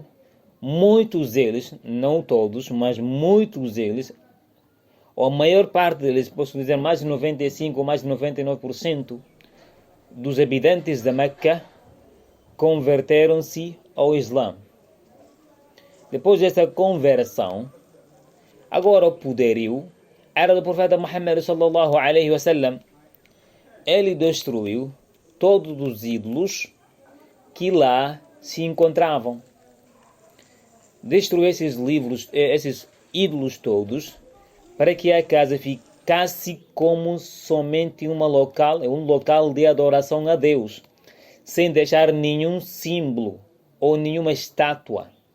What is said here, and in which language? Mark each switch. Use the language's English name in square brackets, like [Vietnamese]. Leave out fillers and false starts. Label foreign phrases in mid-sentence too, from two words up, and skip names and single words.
[Portuguese] Muitos deles, não todos, mas muitos deles, ou a maior parte deles, posso dizer mais de 95% ou mais de 99% dos habitantes da Meca converteram-se ao Islã. Depois dessa conversão, agora o poderio era do profeta Muhammad [Arabic] صلى الله عليه وسلم. [Portuguese] Ele destruiu todos os ídolos que lá se encontravam. Destruiu esses ídolos todos, para que a casa ficasse como somente um local de adoração a Deus, sem deixar nenhum símbolo ou nenhuma estátua.